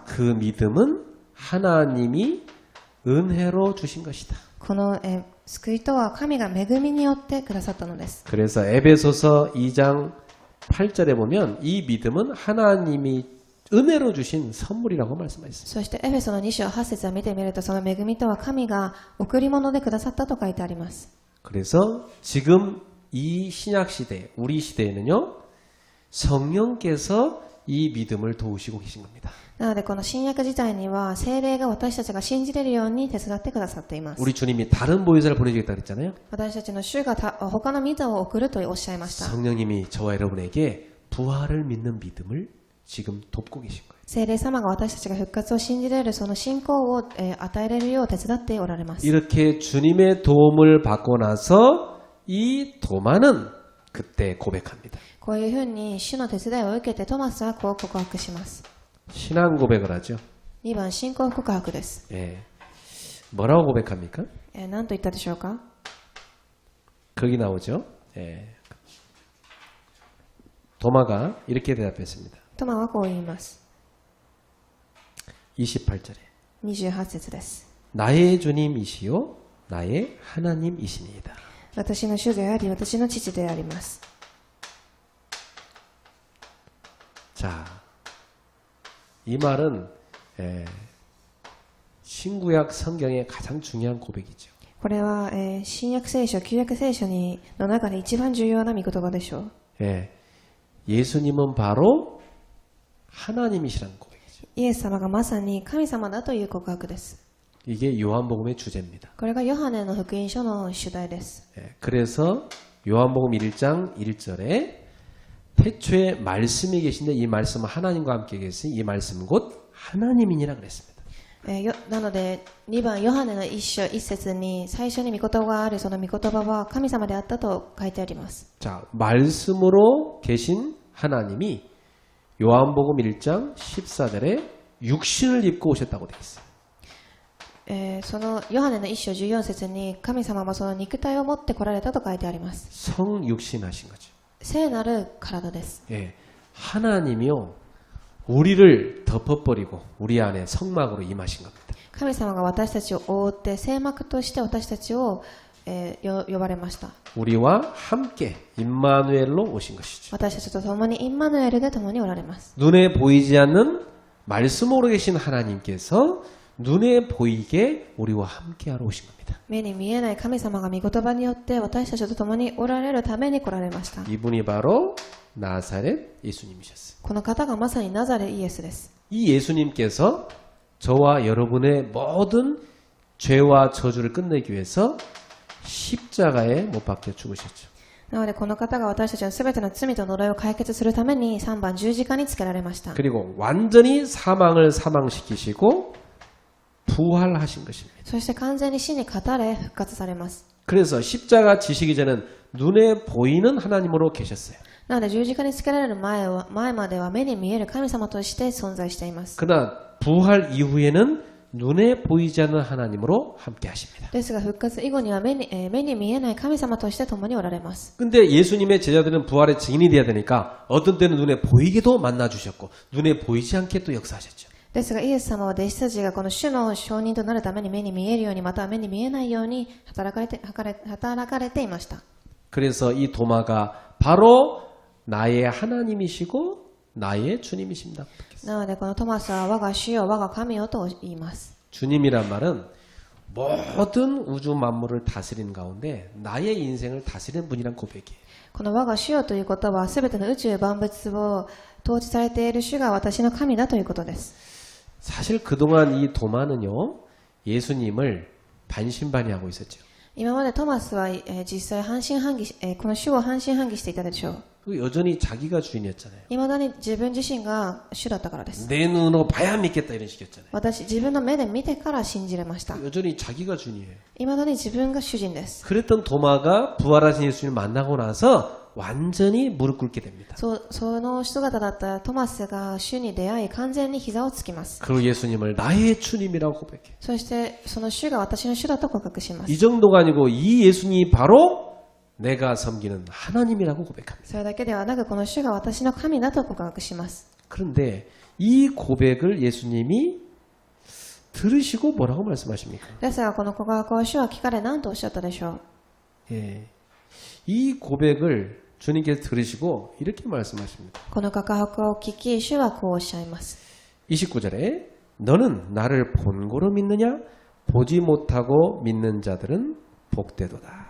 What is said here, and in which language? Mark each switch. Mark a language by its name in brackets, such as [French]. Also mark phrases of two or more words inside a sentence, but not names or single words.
[Korean] 그 믿음은 하나님이 은혜로 주신 것이다. [Japanese] この救いとは神が恵みによってくださったのです。 [Korean] 그래서 에베소서 2장 8절에 보면 이 믿음은 하나님이 은혜로 주신 선물이라고 말씀하셨습니다. [Japanese] そしてエフェソの2章8節を見てみると、その恵みとは神が贈り物でくださったと書いてあります。 [Korean] 그래서 지금 이 신약 시대, 우리 시대에는요, 성령께서 이 믿음을 도우시고 계신 겁니다. [Japanese] なのでこの新約時代には聖霊が私たちが信じれるように手伝ってくださっています。 [Korean] 우리 주님이 다른 보혜사를 보내주겠다 그랬잖아요. [Japanese] 私たちの主が他の御座を送るとおっしゃいました。 [Korean] 성령님이 저와 여러분에게 부활을 믿는 믿음을 지금 돕고 계신 거예요. [Japanese] 聖霊様が私たちが復活を信じれるその信仰を与えれるよう手伝っておられます。 [Korean] 이렇게 주님의 도움을 받고 나서 이 도마는 그때 고백합니다. [Japanese] こういうふうに主の手伝いを受けてトマスはこう告白します。 [Korean] 신앙 고백을 하죠. [Japanese] 2 番信仰告白です。 [Korean] 예. 뭐라고 고백합니까? [Japanese] 何と言ったでしょうか？ [Korean] 거기 나오죠. 예. 도마가 이렇게 대답했습니다. [Japanese] トマはこう言います。 [Korean] 28절에 [Japanese] 28節です。 [Korean] 나의 주님이시요 나의 하나님이시니이다. [Japanese] 私の主であり私の父であります。 [Korean] 자, 이 말은 신구약 성경의 가장 중요한 고백이죠. [Japanese] これは、新約聖書、旧約聖書の中で一番重要な御言葉でしょう。 [Korean] 예, 예수님은 바로 하나님이시라는 고백이죠. [Japanese] イエス様がまさに神様だという告白です。 [Korean] 이게 요한복음의 주제입니다. [Japanese] これがヨハネの福音書の主題です。 [Korean] 예, 그래서 요한복음 1장 1절에 태초에 말씀이 계신데 이 말씀은 하나님과 함께 계신 이 말씀은 곧 하나님이니라 그랬습니다. [Japanese] なので2番ヨハネの1章1節に最初に御言葉があるその御言葉は神様であったと書いてあります。 [Korean] 자, 말씀으로 계신 하나님이 요한복음 1장 14절에 육신을 입고 오셨다고 되어 있어요. [Japanese] そのヨハネの1章14節に神様はその肉体を持って来られたと書いてあります。 [Korean] 성육신하신 거죠. [Japanese] 聖なる体です。 [Korean] 예, 하나님이요 우리를 덮어버리고 우리 안에 성막으로 임하신 겁니다. [Japanese] 神様が私たちを覆って聖幕として私たちを、呼ばれました。 [Korean] 우리와 함께 임마누엘로 오신 것이죠. [Japanese] 私たちと共にインマヌエルで共におられます。 [Korean] 눈에 보이지 않는 말씀으로 계신 하나님께서 눈에 보이게 우리와 함께하러 오신 겁니다. [Japanese] 目に見えない神様が御言葉によって私たちと共におられるために来られました。 [Korean] 이분이 바로 나사렛 예수님이셨어요. [Japanese] この方がまさにナザレイエスです。 [Korean] 이 예수님께서 저와 여러분의 모든 죄와 저주를 끝내기 위해서 십자가에 못 박혀 죽으셨죠. [Japanese] なのでこの方が私たちのすべての罪と呪いを解決するために3番十字架につけられました。 [Korean] 그리고 완전히 사망을 사망시키시고 부활하신 것입니다. [Japanese] そして完全に死に勝たれ復活されます。 [Korean] 그래서 십자가 지시기 전에는 눈에 보이는 하나님으로 계셨어요. [Japanese] なので十字架につけられる前までは目に見える神様として存在しています。 [Korean] 그러나 부활 이후에는 눈에 보이지 않는 하나님으로 함께 하십니다. [Japanese] ですが復活以後には目に見えない神様として共におられます。 [Korean] 근데 예수님의 제자들은 부활의 증인이 돼야 되니까 어떤 때는 눈에 보이게도 만나주셨고 눈에 보이지 않게 또 역사하셨죠. [Japanese] ですがイエス様は弟子たちがこの主の証人となるために目に見えるようにまたは目に見えないように働かれていました。 [Korean] 그래서 이 도마가 바로 나의 하나님이시고 나의 주님이십니다. [Japanese] なのでこのトマスは我が主よ我が神よと言います。 [Korean] 주님이란 말은 모든 우주 만물을 다스리는 가운데 나의 인생을 다스리는 분이란 고백이에요. [Japanese] この我が主よということはすべての宇宙万物を統治されている主が私の神だということです。 [Korean] 사실 그동안 이 도마는요 예수님을 반신반의하고 있었죠. [Japanese] 今までトマスは、実際半信半疑、この主を半信半疑していたでしょう。 [Korean] 여전히 자기가 주인이었잖아요. [Japanese] 未だに自分自身が主だったからです。 [Korean] 내 눈으로 봐야 믿겠다 이런 식이었잖아요. [Japanese] 自分の目で見てから信じれました。 [Korean] 여전히 자기가 주인이에요. [Japanese] 未だに自分が主人です。 [Korean] 그랬던 도마가 부활하신 예수님을 만나고 나서 완전히 무릎 꿇게 됩니다. [Japanese] その姿だったトマスが主に出会い完全に膝をつきます。 [Korean] 그리고 예수님을 나의 주님이라고 고백해요. [Japanese] そしてその主が私の主だと告白します。 [Korean] 이 정도가 아니고 이 예수님이 바로 내가 섬기는 하나님이라고 고백합니다. [Japanese] それだけではなく、この主が私の神だと告白します。 [Korean] 그런데 이 고백을 예수님이 들으시고 뭐라고 말씀하십니까? [Japanese] ですが、この告白を主は聞かれ何とおっしゃったでしょう。 [Korean] 예. 이 고백을 주님께서 들으시고 이렇게 말씀하십니다. [Japanese] この告白を聞き、主はこうおっしゃいます。 [Korean] 29절에 너는 나를 본고로 믿느냐? 보지 못하고 믿는 자들은 복되도다.